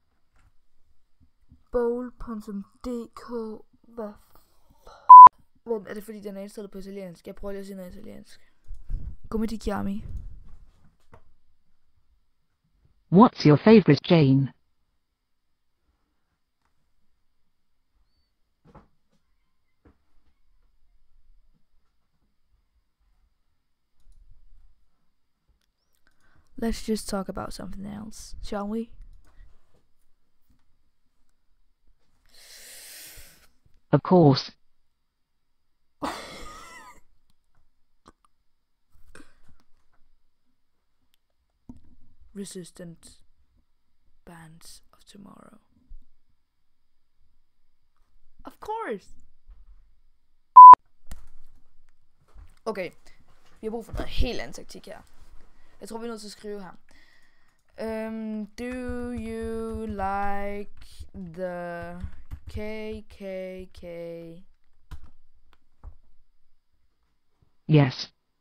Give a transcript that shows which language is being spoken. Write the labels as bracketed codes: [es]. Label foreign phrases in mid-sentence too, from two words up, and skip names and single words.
[da] Bowl.dk. Hvad? Vent, er det fordi den er indstillet på italiensk? Jeg prøver lige at sige noget italiensk. [it] Come ti chiami? [en] What's your favorite Jane? Let's just talk about something else, shall we? Of course. Resistant bands of tomorrow. Of course. [da] Okay, vi har brug for noget helt andet taktik her. Jeg tror vi er nødt til at skrive her. [en] Do you like the KKK? Yes.